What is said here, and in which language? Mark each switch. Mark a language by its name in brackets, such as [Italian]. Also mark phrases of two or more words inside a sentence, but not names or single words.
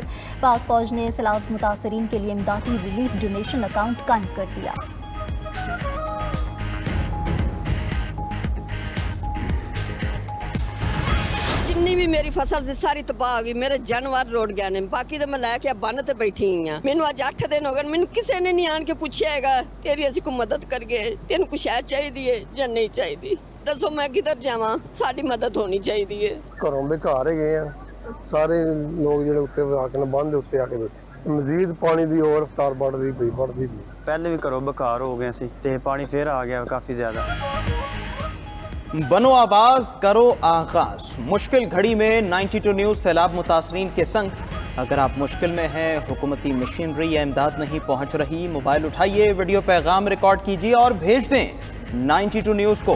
[Urdu] پاک فوج نے سیلاب متاثرین کے لیے امدادی ریلیف ڈونیشن اکاؤنٹ قائم کر دیا۔ [Punjabi] جنی بھی میری فصل سے ساری تباہ ہو گئی، میرے جانور روڑ گئے نے، باقی تو میں لے کے بن تے بیٹھی ہوں۔ مینوں اج 8 دن ہو گئے، مینوں کسے نے نہیں آن کے پوچھیا ہے گا تیری اسی کو مدد کر گئے، تینوں کچھ ہے چاہیے یا نہیں چاہیے، دسو میں کدھر جاواں، ساری مدد ہونی چاہیے۔ گھروں بیکار گئے ہیں، ਸਾਰੇ ਲੋਕ ਜਿਹੜੇ ਉੱਤੇ ਆ ਕੇ ਬੰਨ੍ਹ ਦੇ ਉੱਤੇ ਆ ਕੇ ਬੈਠੇ। ਮਜ਼ੀਦ ਪਾਣੀ ਦੀ ਹੋਰ ਰਫ਼ਤਾਰ बढ़ਦੀ ਪਈ। ਪਹਿਲੇ ਵੀ ਘਰੋਂ ਬੁਖਾਰ ਹੋ ਗਏ ਸੀ ਤੇ ਪਾਣੀ ਫੇਰ ਆ ਗਿਆ ਕਾਫੀ ਜ਼ਿਆਦਾ। [Urdu] بنو آواز کرو آغاز. مشکل گھڑی میں 92 نیوز سیلاب متاثرین کے سنگ. اگر آپ مشکل میں ہیں، حکومتی مشینری یا امداد نہیں پہنچ رہی، موبائل اٹھائیے، ویڈیو پیغام ریکارڈ کیجیے اور بھیج دیں 92 نیوز کو.